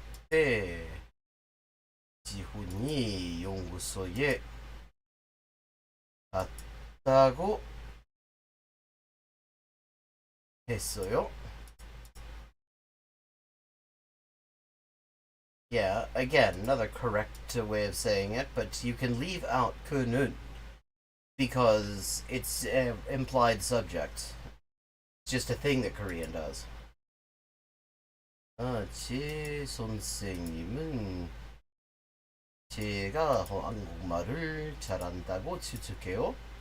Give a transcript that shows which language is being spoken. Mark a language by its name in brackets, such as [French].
[Korean] 그때 지훈이 연구소에 갔다고 했어요. [English] Yeah, again, another correct way of saying it, but you can leave out 그는 because it's implied subject. It's just a thing that Korean does. [Korean] 제 선생님은 제가 한국말을 잘한다고 추측해요.